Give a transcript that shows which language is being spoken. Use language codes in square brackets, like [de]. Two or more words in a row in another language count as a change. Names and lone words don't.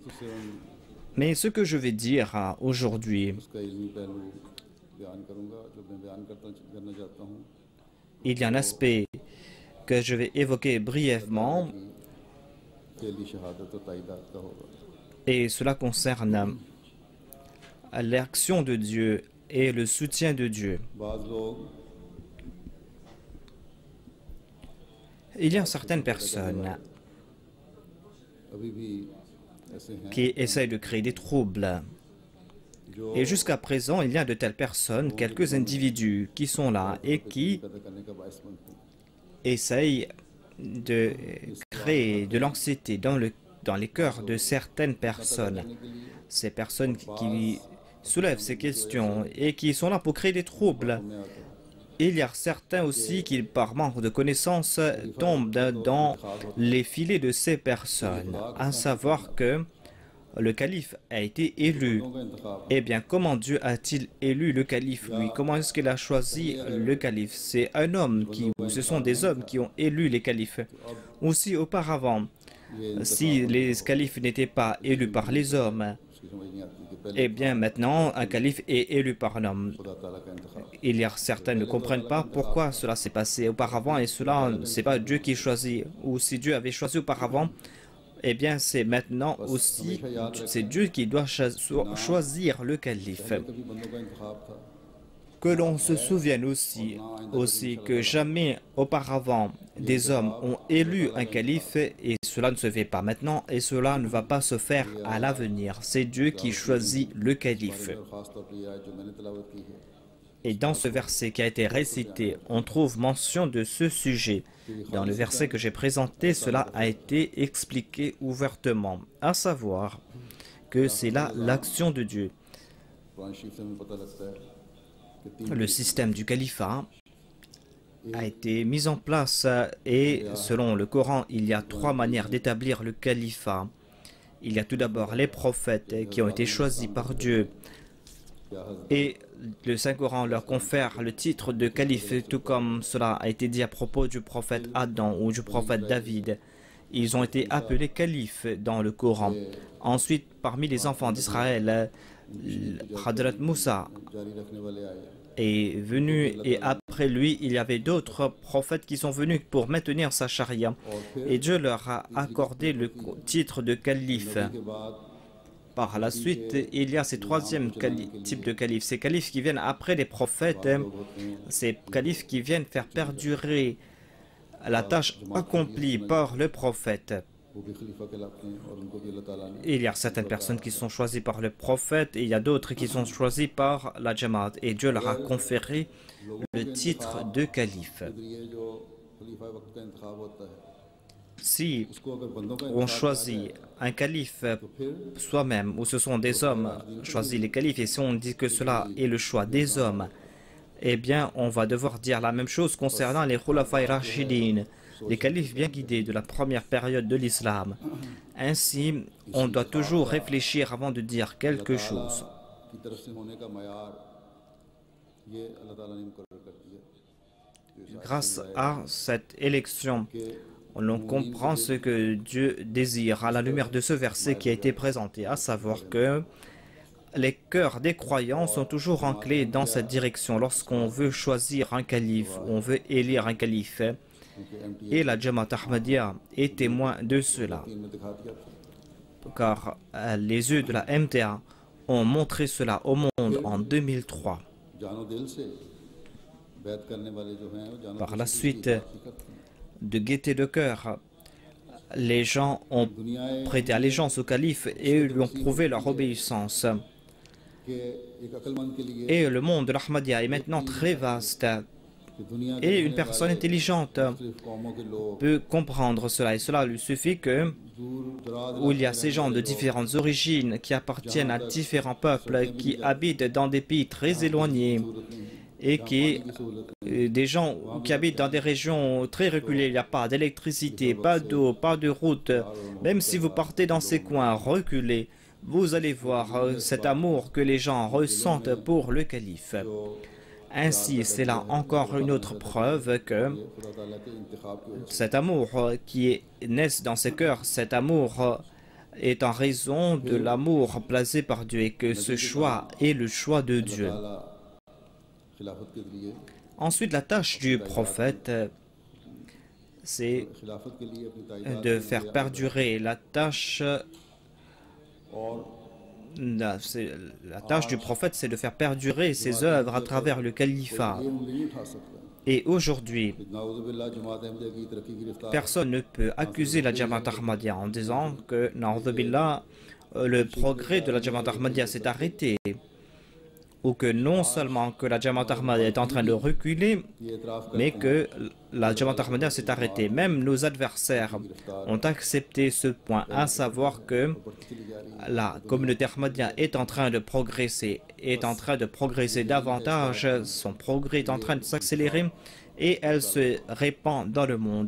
[fr] Mais ce que je vais dire aujourd'hui, il y a un aspect que je vais évoquer brièvement et cela concerne l'action de Dieu et le soutien de Dieu. [ur] بعض لوگ [fr] Il y a certaines personnes [ur] ابھی بھی ایسے ہیں [fr] qui essayent de créer des troubles. [ur] जो [fr] Et jusqu'à présent, il y a de telles personnes, quelques individus qui sont là et qui [ur] پیدا کرنے کا باعث بنتے ہیں [fr] essayent de créer de l'anxiété dans les cœurs de certaines personnes. Ces personnes qui soulèvent ces questions et qui sont là pour créer des troubles. Il y a certains aussi qui, par manque de connaissances, tombent dans les filets de ces personnes. À savoir que le calife a été élu. [ur] کا انتخاب [fr] Eh bien, comment Dieu a-t-il élu le calife, lui? Comment est-ce qu'il a choisi le calife? C'est un homme ou ce sont des hommes qui ont élu les califes. Aussi, auparavant, [ur] ये [fr] si les califes n'étaient pas élus par les hommes, [ur] اس کی سمجھ نہیں آتی کہ پہلے [fr] eh bien, maintenant, un calife est élu par un homme. [ur] خدا تعالیٰ کا انتخاب [fr] Il y a certains ne comprennent pas pourquoi cela s'est passé auparavant et cela, c'est pas Dieu qui choisit. Ou si Dieu avait choisi auparavant, eh bien, c'est maintenant aussi, c'est Dieu qui doit choisir le calife. [ur] کبھی بندوں کا انتخاب تھا [fr] Que l'on se souvienne aussi que jamais auparavant des hommes ont élu un calife et cela ne se fait pas maintenant et cela ne va pas se faire à l'avenir. C'est Dieu qui choisit le calife. [ur] اور خاص طور پر یہ آیت جو میں نے تلاوت کی ہے [fr] Et dans ce verset qui a été récité, on trouve mention de ce sujet. Dans le verset que j'ai présenté, cela a été expliqué ouvertement, à savoir que c'est là l'action de Dieu. [ur] قرآن شریف سے ہمیں پتا لگتا ہے کہ تین [fr] Le système du califat a été mis en place et selon le Coran, il y a trois manières d'établir le califat. Il y a tout d'abord les prophètes qui ont été choisis par Dieu et le Saint-Coran leur confère le titre de calife, tout comme cela a été dit à propos du prophète Adam ou du prophète David. Ils ont été appelés califes dans le Coran. Ensuite, parmi les enfants d'Israël, Hadrat Moussa [ur] جاری رکھنے والے آئے [fr] est venu et après lui, il y avait d'autres prophètes qui sont venus pour maintenir sa charia. Et Dieu leur a accordé le titre de calife. [ur] کے بعد [fr] Par la suite, il y a ces troisième type de califes. Ces califes qui viennent après les prophètes, ces califes qui viennent faire perdurer la tâche accomplie par le prophète. [ur] وہ بھی خلیفہ کہلاتے ہیں اور ان کو بھی اللہ تعالیٰ نے [fr] Il y a certaines personnes qui sont choisies par le prophète et il y a d'autres qui sont choisies par la Jamaat. Et Dieu leur a conféré le titre de calife. [ur] یہ جو خلیفہ وقت کا انتخاب ہوتا ہے [fr] Si [ur] اس کو اگر بندوں کا [fr] on choisit un calife soi-même, ou ce sont des hommes choisis les califes, et si on dit que cela est le choix des hommes, eh bien on va devoir dire la même chose concernant les [ar] خلفاء راشدين, [fr] les califes bien guidés de la première période de l'islam. Ainsi, on doit toujours réfléchir avant de dire quelque chose. [ur] کی طرف سے ہونے کا معیار یہ اللہ تعالیٰ نے مقرر کر دیا [fr] Grâce à cette élection, on comprend ce que Dieu désire à la lumière de ce verset qui a été présenté, à savoir que les cœurs des croyants sont toujours enclés dans cette direction lorsqu'on veut choisir un calife, on veut élire un calife. Et la Jamaat Ahmadiyya est témoin de cela, [ur] میں دکھا دیا تھا [fr] car les yeux de la MTA ont montré cela au monde en 2003. [ur] جانو دل سے بیعت کرنے والے جو ہیں وہ جانو [fr] Par [ur] दिल [fr] la [ur] से [fr] suite, [ur] اس کی بات کرتے ہیں [fr] de gaieté de cœur, les gens ont [ur] दुनिया [fr] prêté allégeance au calife et lui ont prouvé leur obéissance. [ur] کے ایک عقلمند کے لیے [fr] Et le monde de l'Ahmadiyya est maintenant très vaste. [ur] کہ دنیا [fr] Et une personne intelligente [ur] صرف قوموں کے لوگ [fr] peut comprendre cela. Et cela lui suffit que, [ur] دور دراز [fr] où il y a ces gens de différentes origines qui appartiennent à différents peuples, qui habitent dans des pays très éloignés et qui, des gens qui habitent dans des régions très reculées, il n'y a pas d'électricité, pas d'eau, pas de route. Même si vous partez dans ces coins reculés, vous allez voir cet amour que les gens ressentent pour le calife. Ainsi, c'est là encore une autre preuve que [ur] خدا تعالیٰ کے انتخاب کی وجہ [fr] cet amour qui naît dans ces cœurs, cet amour est en raison de l'amour placé par Dieu et que ce choix est le choix de Dieu. [ur] تعالیٰ خلافت کے لیے [fr] Ensuite, la tâche du prophète, c'est [ur] خلافت کے لیے اپنی تائیدات [fr] de faire perdurer la tâche [ur] और [fr] La tâche du prophète, c'est de faire perdurer ses œuvres à travers le califat. Et aujourd'hui, personne ne peut accuser la Jamaat Ahmadiyya en disant que, [ar] نعوذ بالله, [fr] le progrès de la Jamaat Ahmadiyya s'est arrêté, ou que non seulement que la Jamaat Ahmadiyya est en train de reculer, mais que la Jamaat Ahmadiyya s'est arrêtée. Même nos adversaires ont accepté ce point, à savoir que la communauté Ahmadiyya est en train de progresser, davantage, son progrès est en train de s'accélérer et elle se répand dans le monde.